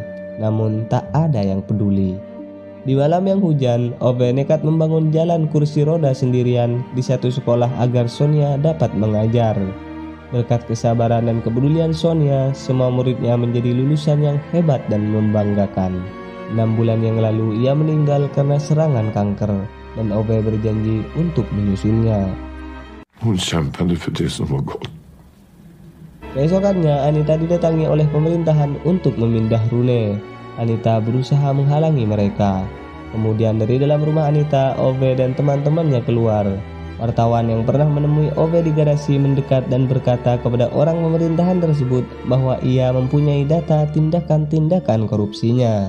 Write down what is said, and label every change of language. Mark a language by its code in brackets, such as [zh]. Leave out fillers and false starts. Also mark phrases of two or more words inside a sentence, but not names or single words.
[id] Namun tak ada yang peduli. Di malam yang hujan, Ove nekat membangun jalan kursi roda sendirian di satu sekolah agar Sonia dapat mengajar. Berkat kesabaran dan kepedulian Sonia, semua muridnya menjadi lulusan yang hebat dan membanggakan. 6 bulan yang lalu ia meninggal karena serangan kanker, dan Ove berjanji untuk menyusulnya. [sv] Hon kämpade för det som var gott. [id] Keesokannya, Anita didatangi oleh pemerintahan untuk memindah Rune. Anita berusaha menghalangi mereka. Kemudian dari dalam rumah Anita, Ove dan teman-temannya keluar. Wartawan yang pernah menemui Ove di garasi mendekat dan berkata kepada orang pemerintahan tersebut bahwa ia mempunyai data tindakan-tindakan korupsinya.